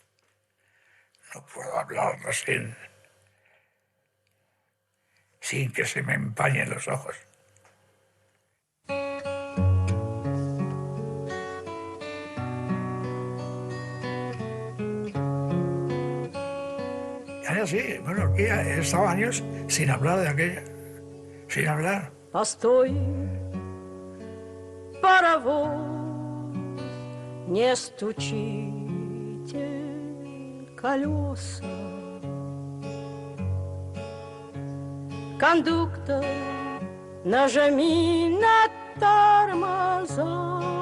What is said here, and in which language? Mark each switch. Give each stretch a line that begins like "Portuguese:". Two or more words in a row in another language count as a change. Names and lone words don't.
Spanish: No puedo hablar sin que se me empañen los ojos. Sí, bueno, aquí he estado años sin hablar de aquella, sin hablar.
Russian: Постой, паровоз, не стучите колеса. Кондуктор, нажми на тормоза.